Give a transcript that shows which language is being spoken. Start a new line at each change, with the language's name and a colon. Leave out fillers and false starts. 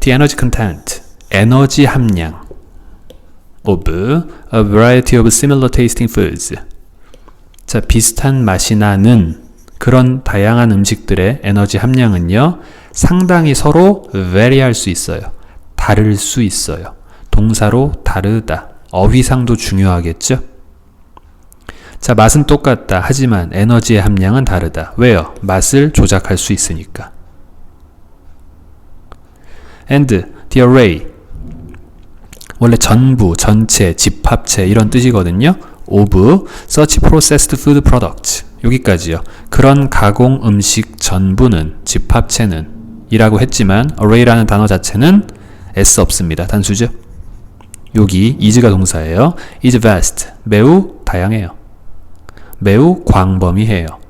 English: The energy content,
Korean: 에너지 함량
English: of a variety of similar tasting foods.
Korean: 자, 비슷한 맛이 나는 그런 다양한 음식들의 에너지 함량은요, 상당히 서로 vary할 수 있어요. 다를 수 있어요. 동사로 다르다. 어휘상도 중요하겠죠? 자, 맛은 똑같다. 하지만 에너지의 함량은 다르다. 왜요? 맛을 조작할 수 있으니까.
English: And the array,
Korean: 원래 전부, 전체, 집합체 이런 뜻이거든요.
English: of such processed food products,
Korean: 여기까지요. 그런 가공 음식 전부는, 집합체는 이라고 했지만 array라는 단어 자체는 s 없습니다. 단수죠. 여기 is가 동사예요.
English: is vast,
Korean: 매우 다양해요. 매우 광범위해요.